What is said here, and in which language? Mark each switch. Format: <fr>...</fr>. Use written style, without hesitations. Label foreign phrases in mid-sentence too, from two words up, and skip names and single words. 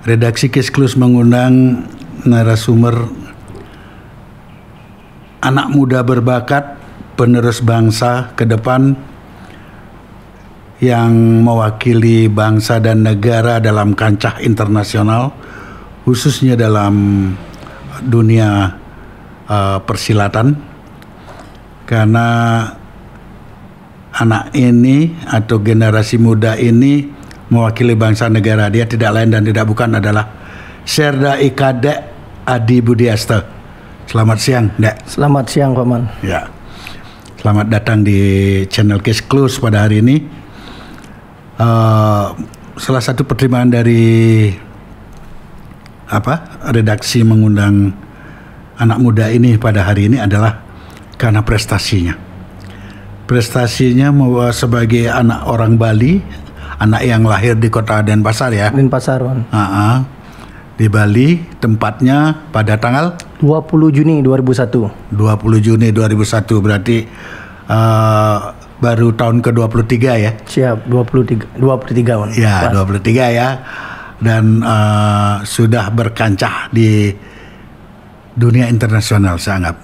<id>Redaksi Case Close mengundang narasumber anak muda berbakat, penerus bangsa ke depan yang mewakili bangsa dan negara dalam kancah internasional, khususnya dalam dunia persilatan. Karena anak ini atau generasi muda ini mewakili bangsa negara, dia tidak lain dan tidak bukan adalah Serda Ikadek Adi Budiaste. Selamat siang, Dek. Selamat siang, Paman. Ya, selamat datang di channel Case Close pada hari ini. Salah satu pertimbangan dari redaksi mengundang anak muda ini pada hari ini adalah karena prestasinya sebagai anak orang Bali, anak yang lahir di kota Denpasar ya. Denpasar, Paman. Di Bali, tempatnya pada tanggal 20 Juni 2001. 20 Juni 2001 berarti baru tahun ke-23 ya? Siap, 23 Paman. Ya, 23 ya. Dan sudah berkancah di dunia internasional saya anggap.</id>